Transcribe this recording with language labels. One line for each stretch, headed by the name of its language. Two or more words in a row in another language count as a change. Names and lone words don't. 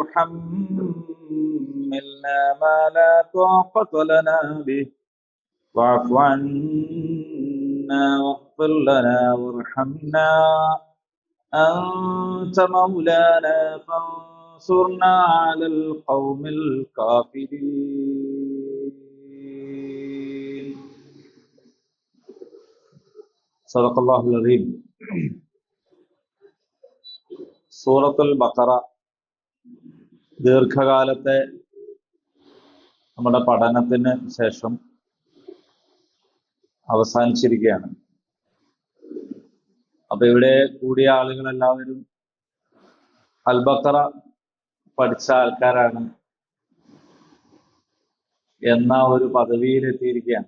Arabic: تحملنا ما لا طاقة لنا به واعف عنا واغفر لنا وارحمنا أنت مولانا فانصرنا على القوم الكافرين. صدق الله العظيم.
Malayalam: സൂറത്തുൽ ബഖറ ദീർഘകാലത്തെ നമ്മുടെ പഠനത്തിന് ശേഷം അവസാനിച്ചിരിക്കുകയാണ്. അപ്പൊ ഇവിടെ കൂടിയ ആളുകളെല്ലാവരും അൽ ബഖറ പഠിച്ച ആൾക്കാരാണ് എന്ന ഒരു പദവിയിലെത്തിയിരിക്കുകയാണ്.